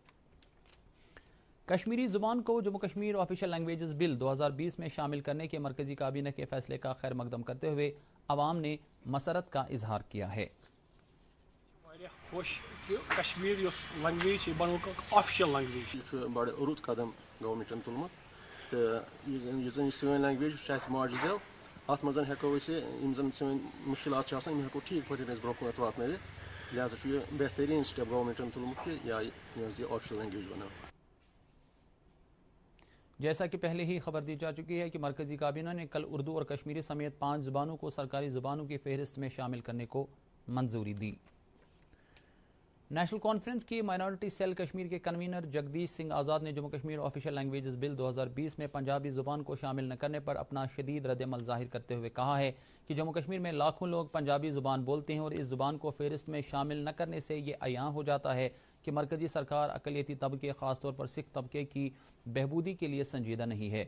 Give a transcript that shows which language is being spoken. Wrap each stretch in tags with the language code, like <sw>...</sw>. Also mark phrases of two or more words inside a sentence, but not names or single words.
<ur>کشمیری زبان کو جموں کشمیر آفیشل لینگویجز بل 2020 میں شامل کرنے کے مرکزی کابینہ کے فیصلے کا خیر مقدم کرتے ہوئے عوام نے مسرت کا اظہار کیا ہے۔</ur> <ks>خوش کہ کشمیر لینگویج بنو</ks> <en>official language</en> <ks>یہ بڑ رُت قدم گورنمنٹن تلمت تو یہ سون لینگویج ماجہِ زٮ۪و ات منٛز ہٮ۪کو أسۍ یِم زن سٲنۍ مُشکلات چھِ آسان یِم ہٮ۪کو ٹھیٖک پٲٹھۍ أسۍ برونٛہہ کُنتھ واتنٲوِتھ لہذا چھُ یہِ بہتریٖن سٹیپ گورنمنٹن تُلمُت کہ یہ</ks> <en>official language</en> <ks>بناو۔</ks> <ur>جیسا کہ پہلے ہی خبر دی جا چکی ہے کہ مرکزی کابینہ نے کل اردو اور کشمیری سمیت 5 زبانوں کو سرکاری زبانوں کی فہرست میں شامل کرنے کو منظوری دی۔ نیشنل کانفرنس کی مائنورٹی سیل کشمیر کے کنوینر جگدیش سنگھ آزاد نے جموں کشمیر آفیشل لینگویجز بل 2020 میں پنجابی زبان کو شامل نہ کرنے پر اپنا شدید رد عمل ظاہر کرتے ہوئے کہا ہے کہ جموں کشمیر میں لاکھوں لوگ پنجابی زبان بولتے ہیں اور اس زبان کو فہرست میں شامل نہ کرنے سے یہ عیاں ہو جاتا ہے کہ مرکزی سرکار اقلیتی طبقے خاص طور پر سکھ طبقے کی بہبودی کے لیے سنجیدہ نہیں ہے۔</ur>